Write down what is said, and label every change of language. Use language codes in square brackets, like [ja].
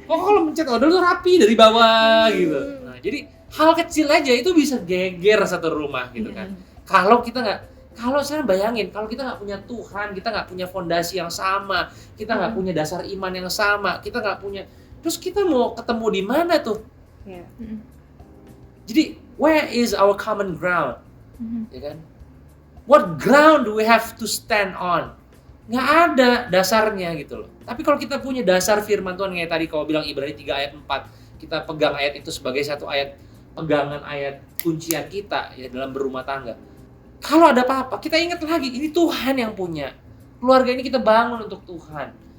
[id] Koko kalau mencet odol tuh rapi dari bawah gitu. Nah, jadi hal kecil aja itu bisa geger satu rumah gitu kan. Kalau sekarang bayangin, kalau kita nggak punya Tuhan, kita nggak punya fondasi yang sama, kita nggak punya dasar iman yang sama, kita nggak punya, terus kita mau ketemu di mana tuh? Iya. [en] Jadi where is our common ground? Ya kan? What ground do we have to stand on? [id] Nggak ada dasarnya gitu loh. Tapi kalau kita punya dasar firman Tuhan kayak tadi kau bilang Ibrani 3 ayat 4, kita pegang ayat itu sebagai satu ayat pegangan, ayat kuncian kita ya dalam berumah tangga. Kalau ada apa-apa, kita ingat lagi ini Tuhan yang punya. Keluarga ini kita bangun untuk Tuhan.